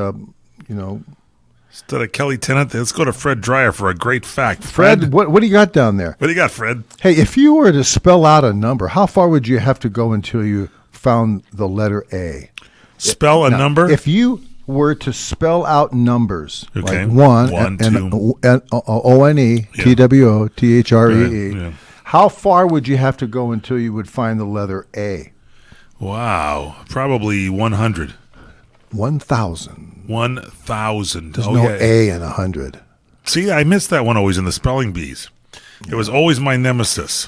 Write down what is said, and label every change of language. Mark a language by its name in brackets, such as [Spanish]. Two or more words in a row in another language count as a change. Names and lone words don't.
[English] Instead of Kelly Tennant, let's go to Fred Dreyer for a great fact. Fred, what do you got down there? What do you got, Fred? Hey, if you were to spell out a number, how far would you have to go until you found the letter A? Spell a number? If you were to spell out numbers, Okay. like one, One, and two. O-N-E, T-W-O-T-H-R-E-E, Yeah. how far would you have to go until you would find the letter A? Wow. Probably 100. 1,000. 1,000. There's no A in 100. See, I missed that one always in the spelling bees. It was always my nemesis.